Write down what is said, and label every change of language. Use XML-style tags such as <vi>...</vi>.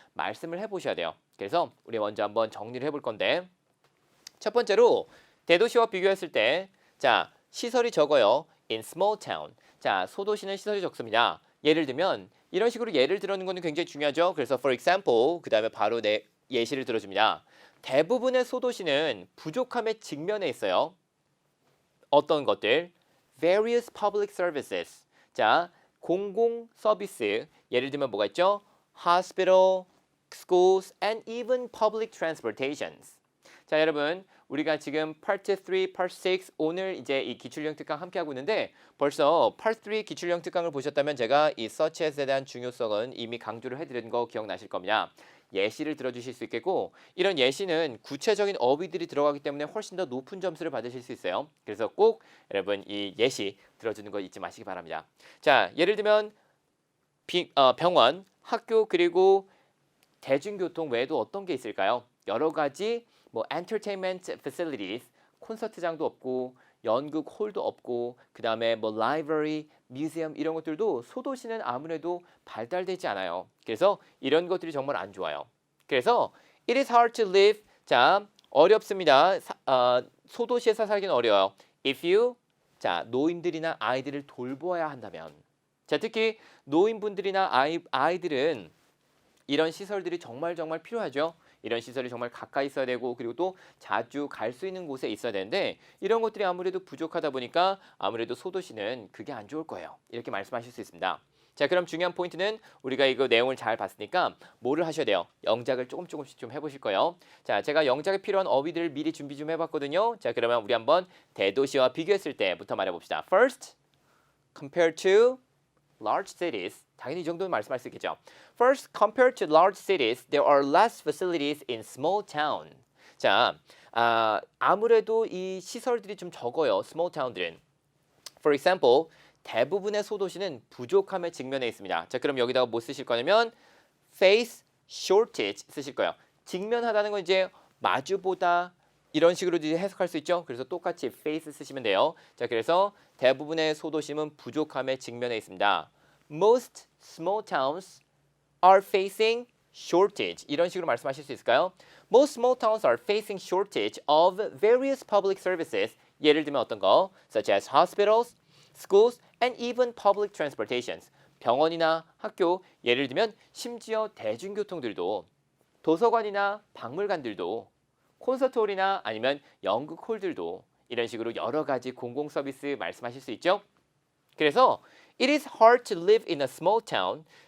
<ko>말씀을 해보셔야 돼요. 그래서 우리 먼저 한번 정리를 해볼 건데 첫 번째로 대도시와 비교했을 때 자, 시설이 적어요.</ko> <en>In small town.</en> <ko>자, 소도시는 시설이 적습니다. 예를 들면 이런 식으로 예를 들어는 거는 굉장히 중요하죠. 그래서</ko> <en>for example</en> <ko>그 다음에 바로 내 예시를 들어줍니다. 대부분의 소도시는 부족함에 직면해 있어요. 어떤 것들?</ko> <en>Various public services.</en> <ko>자, 공공 서비스. 예를 들면 뭐가 있죠?</ko> <en>Hospital, schools, and even public transportations.</en> <ko>자, 여러분 우리가 지금 Part 3, Part 6 오늘 이제 이 기출형 특강 함께 하고 있는데 벌써 Part 3 기출형 특강을 보셨다면 제가 이 서치에 대한 중요성은 이미 강조를 해드린 거 기억나실 겁니다. 예시를 들어주실 수 있겠고 이런 예시는 구체적인 어휘들이 들어가기 때문에 훨씬 더 높은 점수를 받으실 수 있어요. 그래서 꼭 여러분 이 예시 들어주는 거 잊지 마시기 바랍니다. 자, 예를 들면 병원, 학교 그리고 대중교통 외에도 어떤 게 있을까요? 여러 가지 뭐 entertainment facilities, 콘서트장도 없고 연극 홀도 없고 그 다음에 뭐 library, museum 이런 것들도 소도시는 아무래도 발달되지 않아요. 그래서 이런 것들이 정말 안 좋아요. 그래서</ko> <en>it is hard to live.</en> <ko>자, 어렵습니다. 소도시에서 살기는 어려워요.</ko> <en>If you</en> <ko>자, 노인들이나 아이들을 돌보아야 한다면 자, 특히 노인분들이나 아이들은 이런 시설들이 정말 필요하죠. 이런 시설이 정말 가까이 있어야 되고 그리고 또 자주 갈 수 있는 곳에 있어야 되는데 이런 것들이 아무래도 부족하다 보니까 아무래도 소도시는 그게 안 좋을 거예요. 이렇게 말씀하실 수 있습니다. 자, 그럼 중요한 포인트는 우리가 이거 내용을 잘 봤으니까 뭐를 하셔야 돼요? 영작을 조금씩 좀 해보실 거예요. 자, 제가 영작에 필요한 어휘들을 미리 준비 좀 해봤거든요. 자, 그러면 우리 한번 대도시와 비교했을 때부터 말해봅시다.</ko> <en>First, compared to large cities.</en> <ko>당연히 이 정도는 말씀할 수 있겠죠.</ko> <en>First, compared to large cities, there are less facilities in small town.</en> <ko>자, 아무래도 이 시설들이 좀 적어요. small town들은.</ko> <en>For example,</en> <ko>대부분의 소도시는 부족함에 직면해 있습니다. 자, 그럼 여기다가 뭐 쓰실 거냐면</ko> <en>face shortage</en> <ko>쓰실 거예요. 직면하다는 건 이제 마주보다 이런 식으로 이제 해석할 수 있죠. 그래서 똑같이 face 쓰시면 돼요. 자, 그래서 대부분의 소도시는 부족함에 직면해 있습니다.</ko> <en>Most small towns are facing shortage.</en> <ko>이런 식으로 말씀하실 수 있을까요?</ko> <en>Most small towns are facing shortage of various public services.</en> <ko>예를 들면 어떤 거?</ko> <en>Such as hospitals, schools, and even public transportations.</en> <ko>병원이나 학교, 예를 들면 심지어 대중교통들도 도서관이나 박물관들도 콘서트홀이나 아니면 연극홀들도 이런 식으로 여러 가지 공공 서비스 말씀하실 수 있죠. 그래서</ko> <en>it is hard to live in a small town.</en>